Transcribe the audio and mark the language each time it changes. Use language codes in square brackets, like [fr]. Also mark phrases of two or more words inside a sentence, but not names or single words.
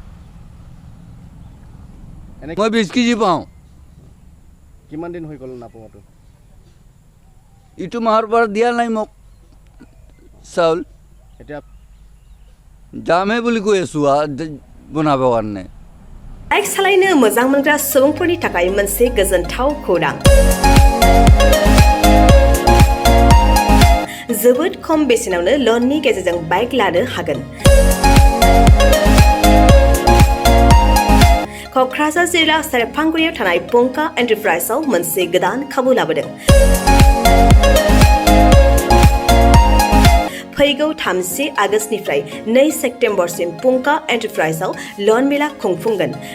[as] এনে মই 20 কেজি পাওঁ কিমান দিন হৈ গ'ল নাপোৱাটো ইটো মাহৰ পৰা দিয়া নাই মোক চাউল এতিয়া যামহে বুলি কৈ আছোঁ বনাবৰ কাৰণে [brx] बाइक सालायनो मोजां मोनग्रा सुबुंफोरनि थाखाय मोनसे गोजोनथाव खौरां जोबोद खम बेसेनावनो लननि गेजेरजों बाइक लानो हागोन क'क्राझार जिल्ला सेरफांगुरियाव थानाय पंका एन्टारप्राइजआव मोनसे गोदान खाबु लाबोदों फैगौ 30 आगस्तनिफ्राय 2 सेप्तेम्बरसिम पंका एन्टारप्राइजआव लन मेला खुंफुंगोन